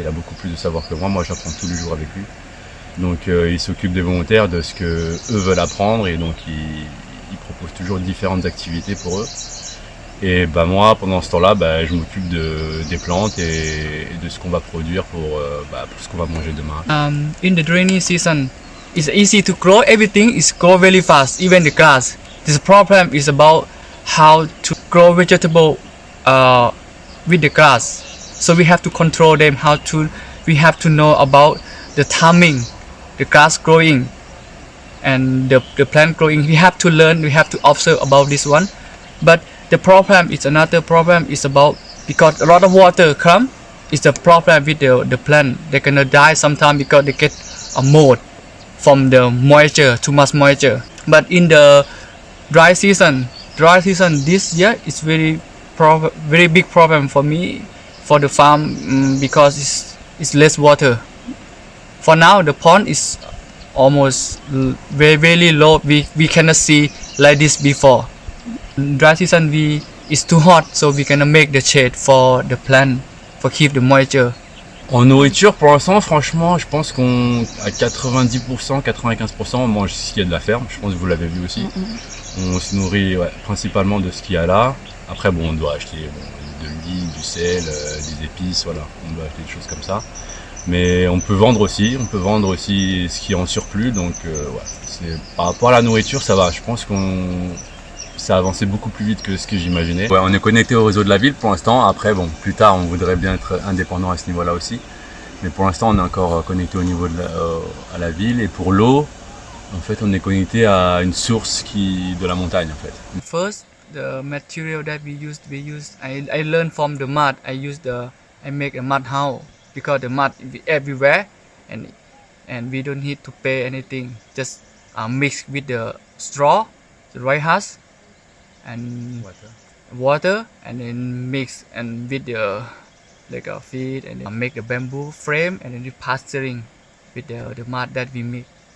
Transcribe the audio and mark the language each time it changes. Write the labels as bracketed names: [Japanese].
[French] Il a beaucoup plus de savoir que moi. Moi j'apprends tous les jours avec lui. Donc il s'occupe des volontaires, de ce que eux veulent apprendre et donc il propose toujours différentes activités pour eux. Et moi, pendant ce temps-là, je m'occupe des plantes et de ce qu'on va produire pour ce qu'on va manger demain. [English] In the rainy season, it's easy to grow. Everything is grow very fast, even the grass. This problem is about how to grow vegetable with the grass. So we have to control them. We have to know about the timing, the grass growing, and the plant growing. We have to learn. We have to observe about this one, but the problem is another problem is about because a lot of water come is the problem with the plant. They're gonna die sometime because they get a mold from the moisture, too much moisture. But in the dry season this year is very big problem for me for the farm because it's less water. For now the pond is almost very low. We cannot see like this before. Dry season it's too hot, so we gonna make the shade for the plant for keep the moisture. [French] En nourriture, pour l'instant, franchement, je pense qu'on à 90%, 95%, on mange ce qu'il y a de la ferme. Je pense que vous l'avez vu aussi. On se nourrit principalement de ce qu'il y a là. Après, on doit acheter de l'huile, du sel, des épices, voilà. On doit acheter des choses comme ça. Mais on peut vendre aussi ce qui est en surplus. Donc, par rapport à la nourriture, ça va. Je pense ça a avancé beaucoup plus vite que ce que j'imaginais. Ouais, on est connecté au réseau de la ville pour l'instant. Après, plus tard, on voudrait bien être indépendant à ce niveau-là aussi. Mais pour l'instant, on est encore connecté au niveau à la ville. Et pour l'eau, en fait, on est connecté à une source de la montagne, en fait. [English] First, the material that we use. I learned from the mud. I use the I make a mud house because the mud everywhere, and we don't need to pay anything. Just mix with the straw, the dry husk, and water, and then mix and with the like a feed, and then make a bamboo frame, and then pasturing with the mud that we make.